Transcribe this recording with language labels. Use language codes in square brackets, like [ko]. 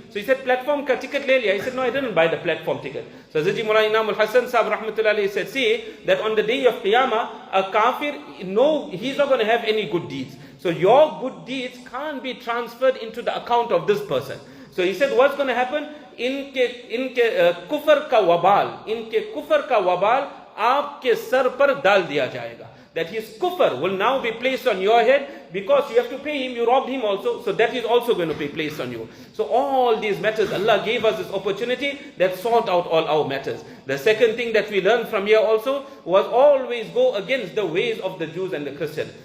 [en] So he said, [hi] platform ka ticket le liya. [en] He said, no, I didn't buy the platform ticket. So Hazrat Maulana Inamul Hasan Saheb rahmatullahi said, see, that on the day of Qiyamah, a kafir, no, he's not going to have any good deeds. So your good deeds can't be transferred into the account of this person. So he said, what's going to happen? [hi] इनके कुफर का वबाल आपके sir पर डाल दिया जाएगा. [en] That his kufr will now be placed on your head, because you have to pay him, you robbed him also, so that is also going to be placed on you. So all these matters, Allah gave us this opportunity that sort out all our matters. The second thing that we learned from here also was always go against the ways of the Jews and the Christians.